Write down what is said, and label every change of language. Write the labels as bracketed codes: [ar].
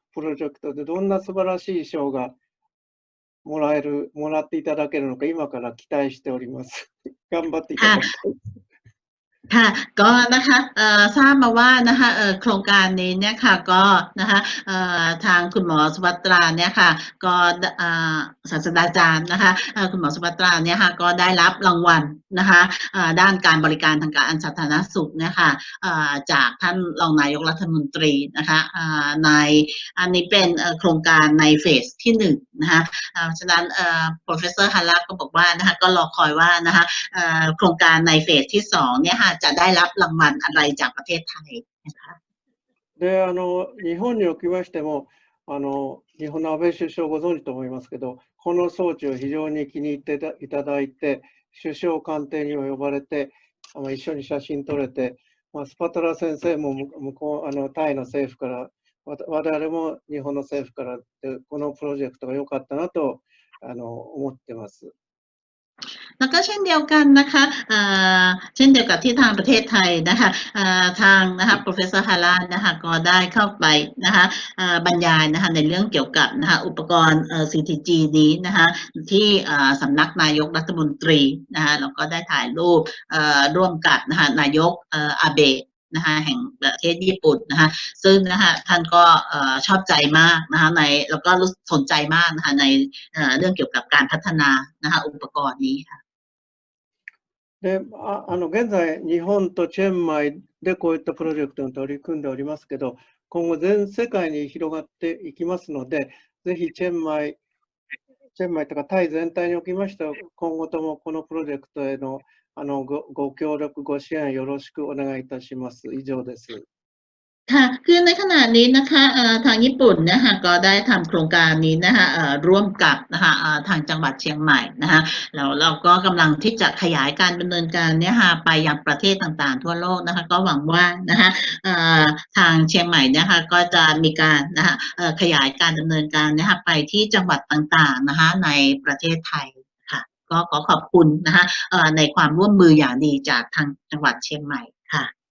[ja] プロジェクトでどんな素晴らしい賞がもらっていただけるのか今から期待しております。頑張っていただきたい。 [th] ค่ะก็นะคะทราบมาว่านะคะโครงการนี้เนี่ยค่ะก็นะคะทางคุณหมอสุภัตราเนี่ยค่ะก็ศาสตราจารย์นะคะคุณหมอสุภัตราเนี่ยค่ะก็ได้รับรางวัลนะคะด้านการบริการทางการสาธารณสุขเนี่ยค่ะ จากท่านรองนายกรัฐมนตรีนะคะในอันนี้เป็นโครงการในเฟสที่1นะคะฉะนั้น Professor Hara ก็บอกว่านะคะก็รอคอยว่านะคะโครงการในเฟสที่2เนี่ยค่ะจะได้รับรางวัลอะไรจากประเทศไทยนะคะ [ja] で、日本におきましても、日本の安倍首相ご存知と思いますけど、この装置を非常に気に入っていただいて、首相官邸にも呼ばれて、一緒に写真撮れて、スパトラ先生も向こうタイの政府から、我々も日本の政府からこのプロジェクトが良かったなと思ってます。 [th] แล้วก็เช่นเดียวกันนะคะเช่นเดียวกับที่ทางประเทศไทยนะคะทางนะคะ Professor Hara นะคะก็ได้เข้าไปนะคะบรรยายนะคะในเรื่องเกี่ยวกับนะคะอุปกรณ์ CTG นี้นะคะที่สำนักนายกรัฐมนตรีนะคะแล้วก็ได้ถ่ายรูป ร่วมกับนะคะนายกอาเบะนะคะแห่งประเทศญี่ปุ่นนะคะซึ่งนะคะท่านก็ชอบใจมากนะคะแล้วก็สนใจมากนะคะในเรื่องเกี่ยวกับการพัฒนานะคะอุปกรณ์นี้ค่ะ [ja] で、現在、日本とチェンマイでこういったプロジェクトに取り組んでおりますけど、今後全世界に広がっていきますので、ぜひチェンマイとかタイ全体におきましては、今後ともこのプロジェクトへのご協力、ご支援よろしくお願いいたします。以上です。 [th] ค่ะคือในขณะนี้นะคะทางญี่ปุ่นนะคะก็ได้ทำโครงการนี้นะคะร่วมกับนะคะทางจังหวัดเชียงใหม่นะคะแล้วเราก็กำลังที่จะขยายการดำเนินการเนี่ยค่ะไปยังประเทศต่างๆทั่วโลกนะคะก็หวังว่านะคะทางเชียงใหม่นะคะก็จะมีการนะคะขยายการดำเนินการนะคะไปที่จังหวัดต่างๆนะคะในประเทศไทยค่ะก็ขอขอบคุณนะคะในความร่วมมืออย่างดีจากทางจังหวัดเชียงใหม่ค่ะ